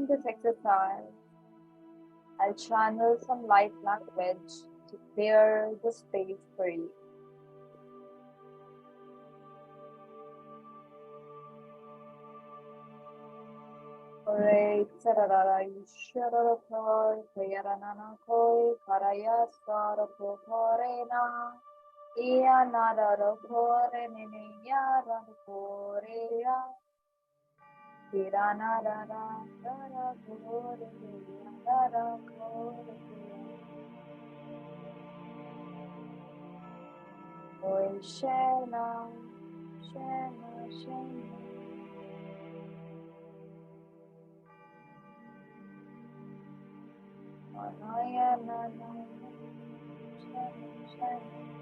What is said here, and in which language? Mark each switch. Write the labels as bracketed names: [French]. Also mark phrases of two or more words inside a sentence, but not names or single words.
[English] this exercise, I'll channel some light language to clear the space for you. Ore tsarara yishara koi kayaranana koi karaya sara korena iya narara kore nene yara korea kirana rara rara kore rara kore oi shena shena shena Anaya nana shena shena